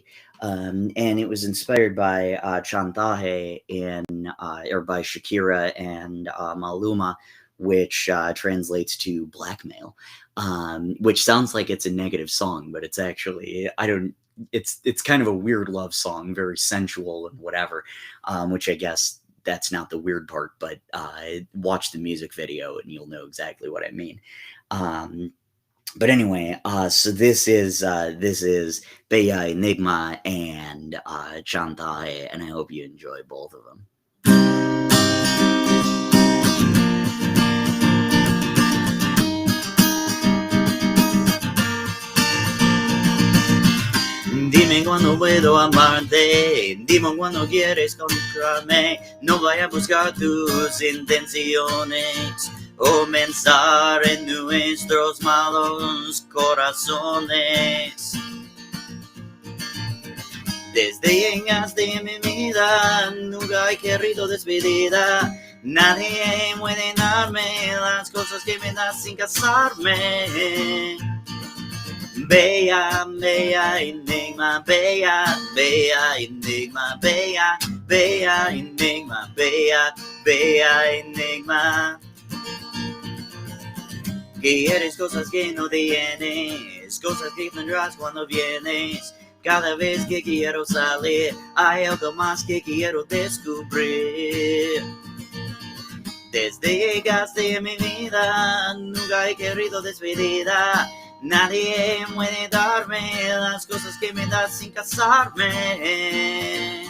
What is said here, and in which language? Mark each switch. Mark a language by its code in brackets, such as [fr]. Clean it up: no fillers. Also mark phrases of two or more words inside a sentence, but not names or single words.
[en] And it was inspired by Chantaje or by Shakira and Maluma, which translates to blackmail, which sounds like it's a negative song, but it's actually, it's kind of a weird love song, very sensual and whatever, which I guess that's not the weird part, but watch the music video and you'll know exactly what I mean. But anyway, so this is Bella Enigma and Chantaje, and I hope you enjoy both of them. [es] Dime cuándo puedo amarte, dime cuándo quieres comprarme, no vaya a buscar tus intenciones o pensar en nuestros malos corazones. Desde llegaste en mi vida, nunca he querido despedida. Nadie puede darme las cosas que me das sin casarme. Bella, bella enigma, bella, bella enigma, bella, bella enigma, bella, bella enigma. Quieres cosas que no tienes, cosas que tendrás cuando vienes. Cada vez que quiero salir, hay algo más que quiero descubrir. Desde llegaste en mi vida, nunca he querido despedida. Nadie puede darme las cosas que me das sin casarme.